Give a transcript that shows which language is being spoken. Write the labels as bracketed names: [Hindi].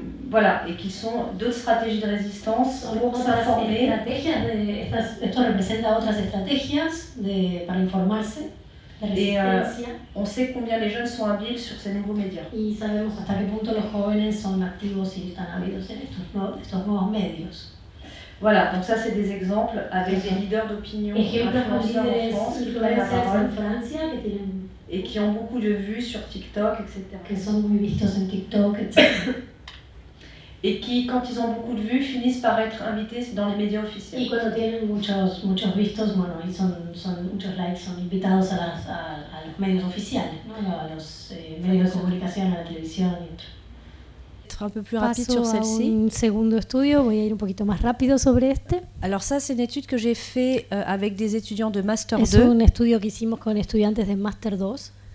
[French] Voilà, et qui sont d'autres stratégies de résistance pour s'informer. [Spanish] Esto representa otras estrategias para informarse. [French] Et on sait combien les jeunes sont habiles sur ces nouveaux médias. [Spanish] Y sabemos hasta qué punto los jóvenes son activos y están habidos en estos nuevos medios. [French] Voilà, donc ça c'est des exemples avec des leaders d'opinion, influenceurs en France qui prennent la parole et qui ont beaucoup de vues sur TikTok, etc. [Spanish] Que son muy vistos en TikTok, etc. [French] Et qui, quand ils ont beaucoup de vues, finissent par être invités dans les médias officiels. [Spanish] Y cuando tienen muchos vistos, bueno, y son muchos likes, son invitados a los medios oficiales, ¿no? A los medios de comunicación, a la televisión y otro. [French] Être un peu plus rapide sur celle-ci. [Spanish] Un segundo estudio, voy a ir un poquito más rápido sobre este. [French] Alors ça, c'est une étude que j'ai fait avec des étudiants de Master 2. [Spanish] Es un estudio que hicimos con estudiantes de Master 2.